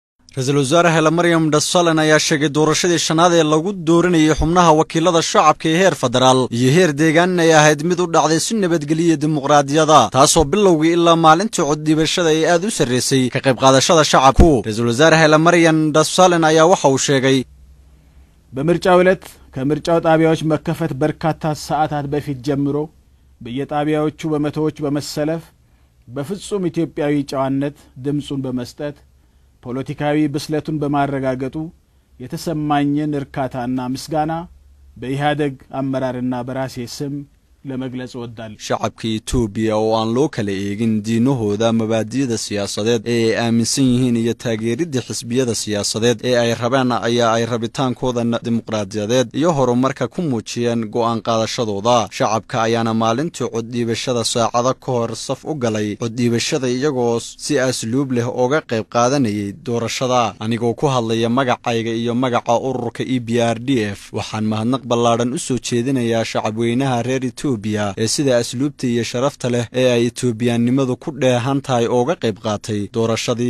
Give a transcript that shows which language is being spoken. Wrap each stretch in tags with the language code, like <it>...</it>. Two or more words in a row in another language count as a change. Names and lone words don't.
<so>ra'iisul wasaare hela maryan dasaalin ayaa sheegay doorashadii shanaad ee lagu dooranayay xubnaha wakiilada shacabka ee heer federaal iyo heer deegaan ay ahayd mid u dhacday si nabadgeliyo dimuqraadiyada taasoo bilowgii ilaa maalintii cod dhiibashada ay aad u sareysay ka qayb qaadashada shacabku ra'isul wasaare hela maryan dasaalin ayaa waxa uu sheegay</so> <am>በምርጫው ዕለት ከምርጫው ጣቢያዎች መከፈት በርካታ ሰዓታት በፊት ጀምሮ በየጣቢያዎቹ በመቶዎች በመሰለፍ በፍጹም ኢትዮጵያዊ ጨዋነት ድምጹን በመስጠት ፖለቲካዊ ብስለቱን በማረጋገጡ የተሰማኝን እርካታና ምስጋና በኢህአደግ አመራርና በራሴ ስም ለመግለጽ ወዳል</am> <so>shacabka Itoobiya oo aan loo kala eegin diinahooda mabaadi'da siyaasadeed ee aaminsan yihiin iyo taageeridda xisbiyada siyaasadeed ee ay rabaan ayaa ay rabitaankooda dimuqraadiyadeed iyo horumarka ku muujiyeen go'aan qaadashadooda shacabka ayaana maalintii cod dhiibashada saacado ka hor saf u galay cod dhiibashada iyagoo si asluub leh uga qayb qaadanayay doorashada anigoo ku hadlaya magacayga iyo magaca ururka EPRDF waxaan mahadnaq ballaaran u soo jeedinayaa shacabweynaha reer ee sida asluubta iyo sharafta leh ee ay Itoobiyaanimadu ku dheehan tahay ooga qayb qaatay doorashadii</so>